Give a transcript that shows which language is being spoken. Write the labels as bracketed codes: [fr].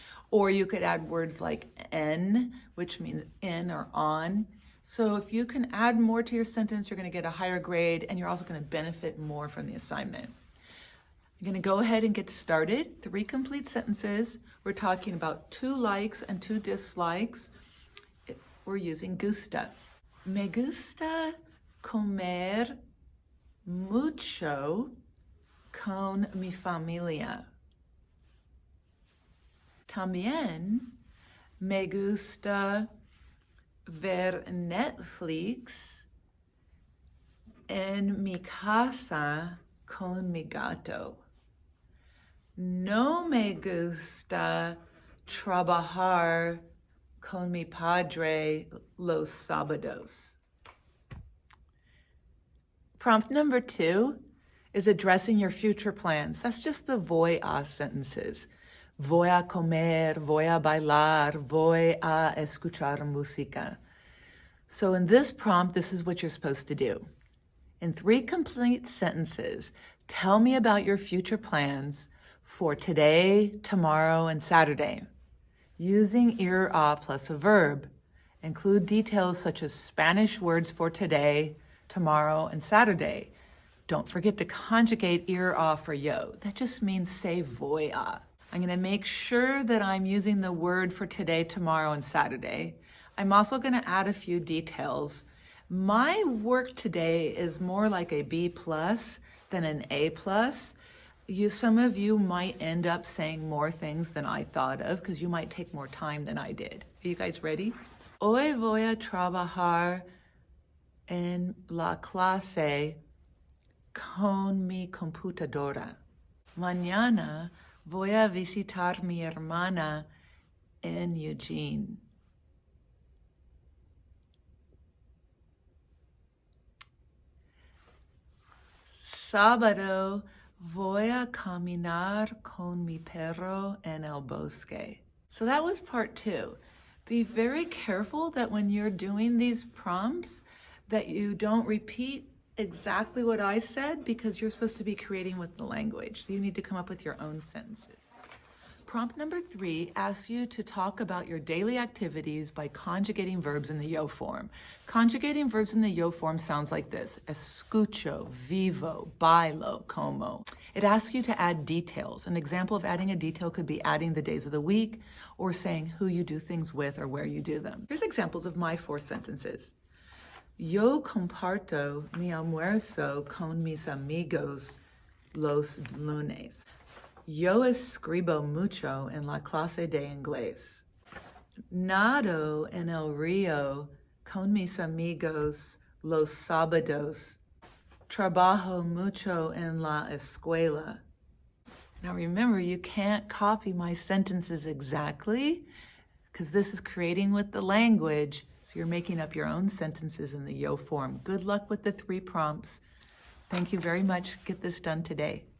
[en] Or you could add words like en, which means in or on. So if you can add more to your sentence, you're going to get a higher grade, and you're also going to benefit more from the assignment. I'm going to go ahead and get started. 3 complete sentences. We're talking about 2 likes and 2 dislikes. We're using gusta. [es] Me gusta comer mucho con mi familia. También me gusta ver Netflix en mi casa con mi gato. No me gusta trabajar con mi padre los sábados. [en] Prompt number 2 is addressing your future plans. That's just the voy a sentences. [es] Voy a comer, voy a bailar, voy a escuchar música. [en] So in this prompt, this is what you're supposed to do. In 3 complete sentences, tell me about your future plans for today, tomorrow, and Saturday. Using ir a plus a verb. Include details such as Spanish words for today, tomorrow, and Saturday. Don't forget to conjugate ir a for yo. That just means say voy a. I'm going to make sure that I'm using the word for today, tomorrow, and Saturday. I'm also going to add a few details. My work today is more like a B plus than an A plus. Some of you might end up saying more things than I thought of because you might take more time than I did. Are you guys ready? [es] Hoy voy a trabajar en la clase con mi computadora. Mañana voy a visitar mi hermana en Eugene. Sábado voy a caminar con mi perro en el bosque. [en] So that was part 2. Be very careful that when you're doing these prompts that you don't repeat exactly what I said because you're supposed to be creating with the language. So you need to come up with your own sentences. Prompt number 3 asks you to talk about your daily activities by conjugating verbs in the yo form. Conjugating verbs in the yo form sounds like this: [es] escucho, vivo, bailo, como. [en] It asks you to add details. An example of adding a detail could be adding the days of the week or saying who you do things with or where you do them. Here's examples of my 4 sentences. [es] Yo comparto mi almuerzo con mis amigos los lunes. Yo escribo mucho en la clase de inglés. Nado en el río con mis amigos los sábados. Trabajo mucho en la escuela. [en] Now remember, you can't copy my sentences exactly because this is creating with the language. So you're making up your own sentences in the yo form. Good luck with the 3 prompts. Thank you very much. Get this done today.